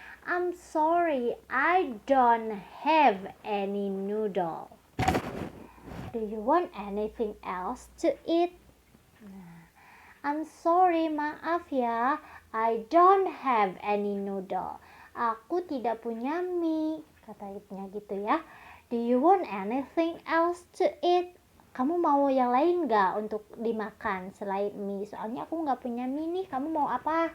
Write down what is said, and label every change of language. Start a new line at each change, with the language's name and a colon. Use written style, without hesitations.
English: I'm sorry, I don't have any noodle. Do you want anything else to eat? I'm sorry,
Indonesian: maaf ya,
English: I don't have any noodle.
Indonesian: Aku tidak punya mie, katanya gitu ya.
English: Do you want anything else to eat?
Indonesian: Kamu mau yang lain nggak untuk dimakan selain mie? Soalnya aku nggak punya mie nih, kamu mau apa?